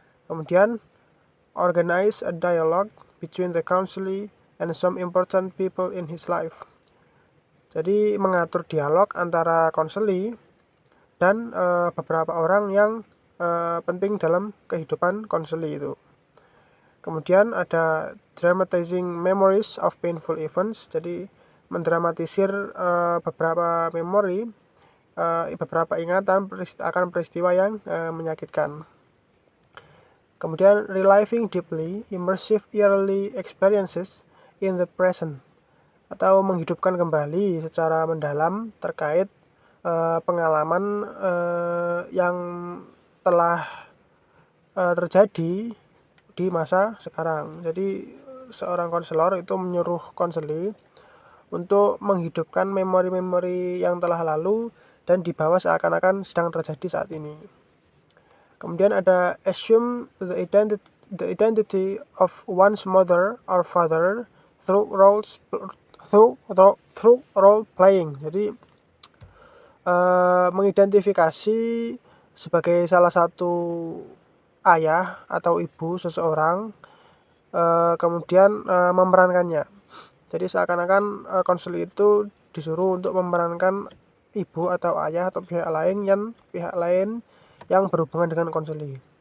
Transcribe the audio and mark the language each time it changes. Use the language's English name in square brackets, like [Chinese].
[English] Kemudian, organize a dialogue between the counselee and some important people in his life. [Indonesian] Jadi mengatur dialog antara konseli dan beberapa orang yang penting dalam kehidupan konseli itu. Kemudian ada [English] dramatizing memories of painful events, [Indonesian] jadi mendramatisir beberapa memori, beberapa ingatan akan peristiwa yang menyakitkan. Kemudian [English] reliving deeply immersive early experiences in the present, [Indonesian] atau menghidupkan kembali secara mendalam terkait pengalaman yang telah terjadi di masa sekarang. Jadi seorang konselor itu menyuruh konseli untuk menghidupkan memori-memori yang telah lalu dan dibawa seakan-akan sedang terjadi saat ini. Kemudian ada [English] assume the identity of one's mother or father through role playing. [Indonesian] Jadi mengidentifikasi sebagai salah satu ayah atau ibu seseorang, kemudian memerankannya. Jadi seakan-akan konseli itu disuruh untuk memerankan ibu atau ayah atau pihak lain yang berhubungan dengan konseli.